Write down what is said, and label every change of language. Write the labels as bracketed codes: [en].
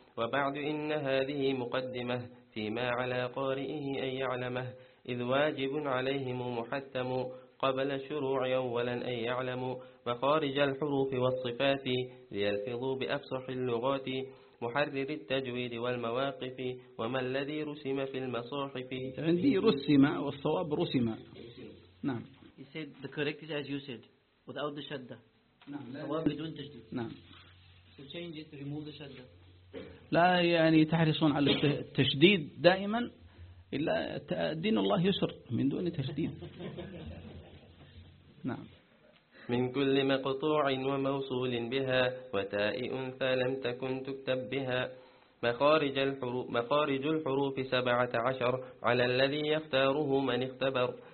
[ar] وبعد إن هذه مقدمة فيما على قارئه أن يعلمه إذ واجب عليهم محتم قبل الشروع أولا أن يعلموا مخارج الحروف والصفات ليلفظوا بأفصح اللغات محرر التجويد والمواقف وما الذي رسم في المصاحف. عندي رسم والصواب رسم. نعم. [en] He said the correct is as you said without the شدة. [ar] نعم. بدون تشديد. نعم. [en] So change it, remove the شدة. [ar] لا يعني تحرصون على التشديد دائما إلا دين الله يسر من دون تشديد. نعم. من كل مقطوع وموصول بها وتاء أنثى لم تكن تكتب بها مخارج الحروف 17 على الذي يختاره من اختبر.